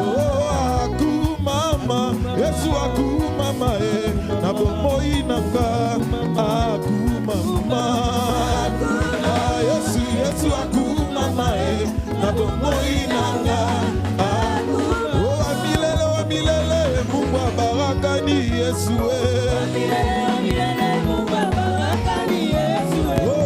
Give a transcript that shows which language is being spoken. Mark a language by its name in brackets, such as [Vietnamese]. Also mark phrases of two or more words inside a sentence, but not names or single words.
[Lingala] Oh akumama. Yesu akumama na bomoi nanga akumama. Yesu akumama na bomoi nanga akumama. [Swahili] Oh amilele Mungu wa baraka ni Yesu amilele Mungu wa baraka ni Yesu Oh